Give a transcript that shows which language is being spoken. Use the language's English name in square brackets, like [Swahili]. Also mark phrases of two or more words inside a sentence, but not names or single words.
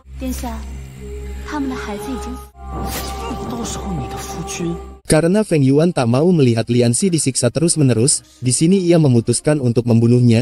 [Chinese] 殿下，他们的孩子已经死。到时候你的夫君。 [Indonesian] Karena Feng Yuan tak mau melihat Lianxi disiksa terus-menerus, di sini ia memutuskan untuk membunuhnya.